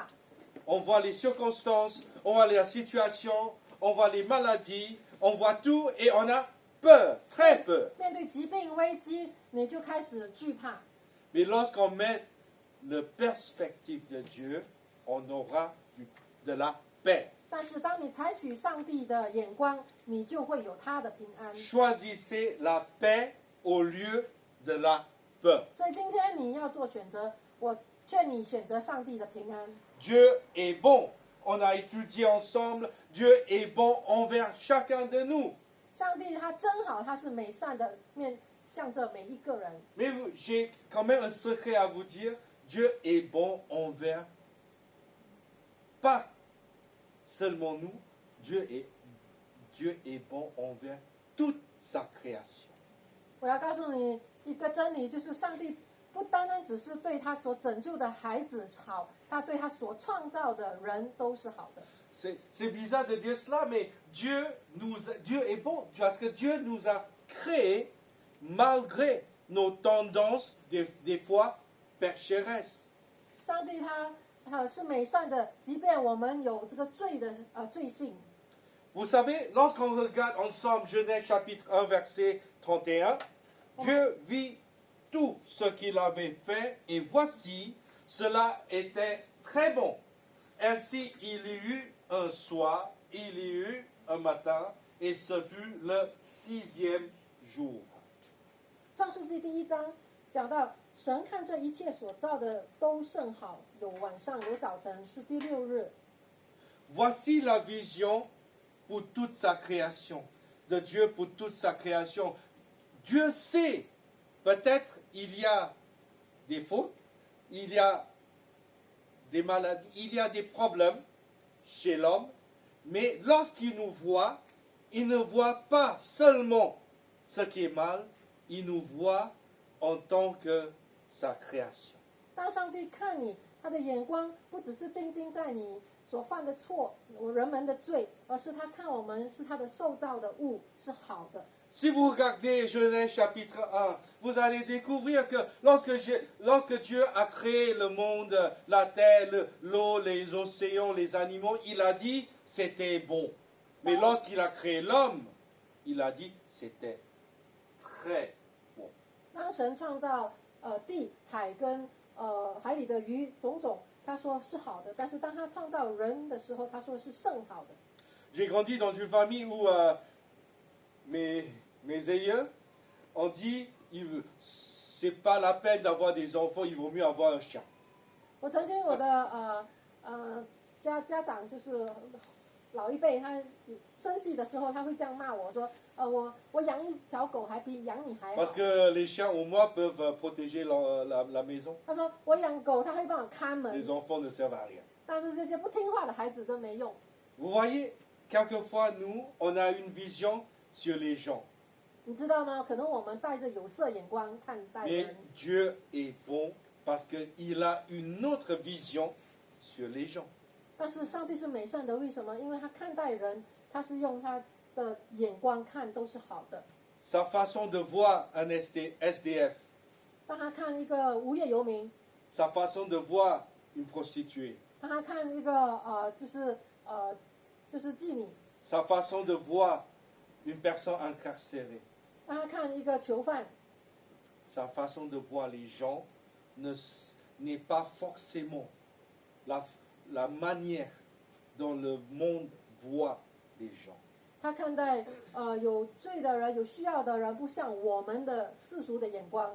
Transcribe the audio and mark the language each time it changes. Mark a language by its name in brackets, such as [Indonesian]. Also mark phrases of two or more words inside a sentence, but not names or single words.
[French] On voit les circonstances, on voit la situation, on voit les maladies, on voit tout et on a peur, très peur. [Chinese] 面对疾病危机，你就开始惧怕。 [French] Mais lorsqu'on met le perspective de Dieu, on aura de la paix. [Chinese] 但是当你采取上帝的眼光，你就会有他的平安。 [French] Choisissez la paix au lieu de la peur. [Chinese] 所以今天你要做选择，我劝你选择上帝的平安。 [French] Dieu est bon. On a étudié ensemble. Dieu est bon envers chacun de nous. [Chinese] 上帝他真好，他是美善的，向着每一个人。 [French] Mais j'ai quand même un secret à vous dire. Dieu est bon envers pas seulement nous. Dieu est bon envers toute sa création. [Chinese] 我要告诉你一个真理，就是上帝不单单只是对他所拯救的孩子好，他对他所创造的人都是好的。 [French] C'est bizarre de dire cela, mais Dieu est bon parce que Dieu nous a créés malgré nos tendances des fois pécheresses. [Chinese] 上帝他是美善的，即便我们有这个罪的罪性。 [French] Vous savez, lorsqu'on regarde ensemble Genèse chapitre 1 verset 31, Dieu vit tout ce qu'il avait fait et voici, cela était très bon. Ainsi il y eut un soir, il y eut un matin et ce fut le 6e jour. [Chinese] 创世纪第1章讲到，神看这一切所造的都甚好，有晚上有早晨，是第6日。 [French] Voici la vision pour toute sa création, de Dieu pour toute sa création. Dieu sait, peut-être il y a des fautes, il y a des maladies, il y a des problèmes chez l'homme, mais lorsqu'il nous voit, il ne voit pas seulement ce qui est mal, il nous voit en tant que sa création. [Chinese] 当上帝看你， 他的眼光不只是定睛在你所犯的错，人们的罪，而是他看我们是他的受造的物，是好的。 [French] Si vous regardez Genèse chapitre 1, vous allez découvrir que lorsque Dieu a créé le monde, la terre, l'eau, les océans, les animaux, il a dit c'était bon. Mais lorsqu'il a créé l'homme, il a dit c'était très bon. [Chinese] 当神创造地海跟海里的鱼种种，他说是好的，但是当他创造人的时候，他说是甚好的。 [French] J'ai grandi dans une famille où mes aïeux ont dit c'est pas la peine d'avoir des enfants, il vaut mieux avoir un chien. [Chinese] 我曾经我的家长就是老一辈，他生气的时候，他会这样骂我说，我养一条狗还比养你还好。 [French] Parce que les chiens au moins peuvent protéger la maison. [Chinese] 他说我养狗，它会帮我看门 [French] Les，enfants ne servent à rien. [Chinese] 但是这些不听话的孩子都没用。 [French] Vous voyez, quelquefois nous, on a une vision sur les gens. [Chinese] 你知道吗？可能我们带着有色眼光看待 [French] Mais [Chinese] 人， [French] Dieu est bon parce qu'il a une autre vision sur les gens. [Chinese] 但是上帝是美善的，为什么？因为他看待人，他是用他的眼光看都是好的。 [French] Sa façon de voir un SDF, [Chinese] 当他看一个无业游民， [French] sa façon de voir une prostituée, [Chinese] 当他看一个就是妓女， [French] sa façon de voir une personne incarcérée, [Chinese] 当他看一个囚犯， [French] sa façon de voir les gens n'est pas forcément la manière dont le monde voit les gens. [Chinese] 他看待有罪的人、有需要的人，不像我们的世俗的眼光。